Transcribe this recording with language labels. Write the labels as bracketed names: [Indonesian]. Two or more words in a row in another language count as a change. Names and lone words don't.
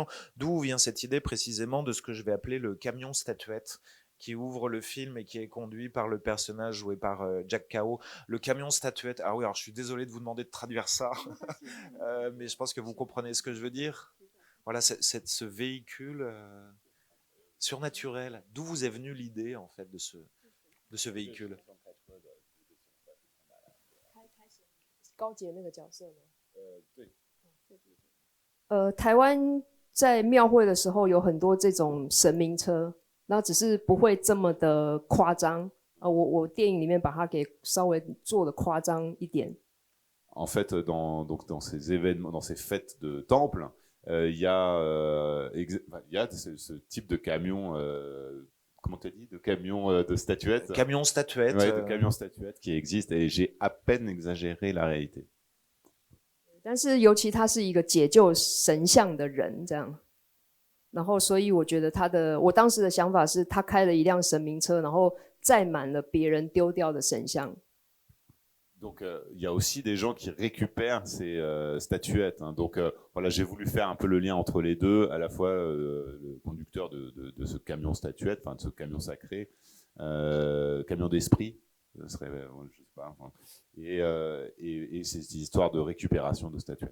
[French] D'où vient cette idée précisément de ce que je vais appeler le camion statuette qui ouvre le film et qui est conduit par le personnage joué par Jack Kao. Le camion statuette, ah oui, alors je suis désolé de vous demander de traduire ça, mais je pense que vous comprenez ce que je veux dire. Voilà, ce véhicule surnaturel, d'où vous est venue l'idée en fait de ce véhicule? [Chinese] 高杰那个角色吗？对。台湾在庙会的时候有很多这种神明车，那只是不会这么的夸张。我电影里面把它给稍微做的夸张一点。 [French] En fait, dans ces événements, dans ces fêtes de temple, il y a ce type de camion. Comment t'as dit, de camions de statuettes. Camion statuettes. Ouais, de camions statuettes qui existent et j'ai à peine exagéré la réalité. [Chinese] 但是尤其他是一个解救神像的人这样，然后所以我觉得我当时的想法是他开了一辆神明车，然后载满了别人丢掉的神像。 [French] Donc il y a aussi des gens qui récupèrent ces statuettes. Hein. Donc voilà, j'ai voulu faire un peu le lien entre les deux, à la fois le conducteur de ce camion statuette, enfin de ce camion sacré, camion d'esprit, ce serait, je sais pas, enfin, et ces histoires de récupération de statuettes.